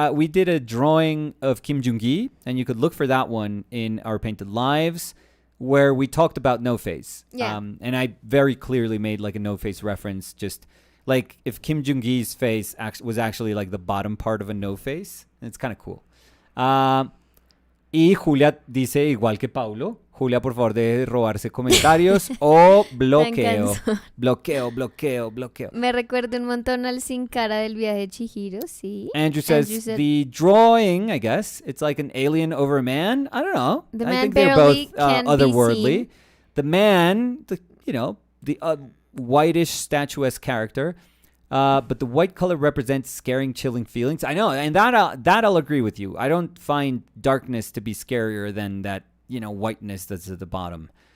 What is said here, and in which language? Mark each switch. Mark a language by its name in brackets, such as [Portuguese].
[English] We did a drawing of Kim Jung-gi, and you could look for that one in our Painted Lives, where we talked about No Face. Yeah. And I very clearly made like a No Face reference, just like if Kim Jung-gi's face was actually like the bottom part of a No Face. It's kind of cool. [Spanish] Y Julia dice igual que Paulo. Julia, por favor, deje de robarse comentarios o bloqueo. Bloqueo. Me recuerda un montón al Sin Cara del viaje de Chihiro, sí. [English] Andrew says the drawing, I guess, it's like an alien over a man. I don't know. The I man think they're both can otherworldly. be seen. The man, the whitish statuesque character. But the white color represents scaring, chilling feelings. I know, and that I'll agree with you. I don't find darkness to be scarier than that, whiteness that's at the bottom.